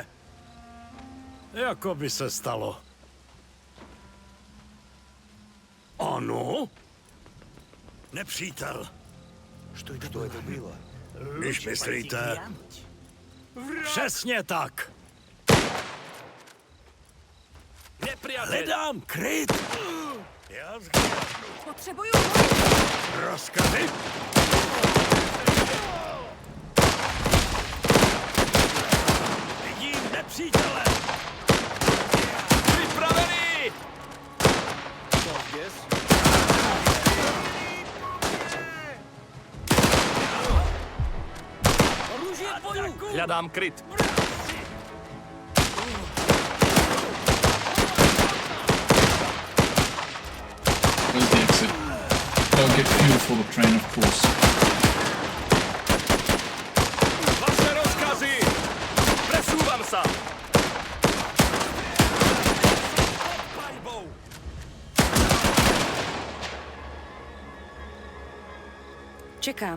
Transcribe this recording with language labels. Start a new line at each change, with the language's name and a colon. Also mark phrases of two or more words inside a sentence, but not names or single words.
Czech: Jako by se stalo. Ano? Nepřítel.
Russian: Что это было?
Czech: Když myslíte... Přesně tak. Nepřátel. Hledám kryt. Já Potřebuju. rozkazy. Vidím nepřítele. Připravený!
Slovak: Hľadám kryt.
English: Where's the exit? I'll get fuel for the train, of course.
Czech: Vaše rozkazy!
Slovak: Presúvam sa!
Czech: Čekám.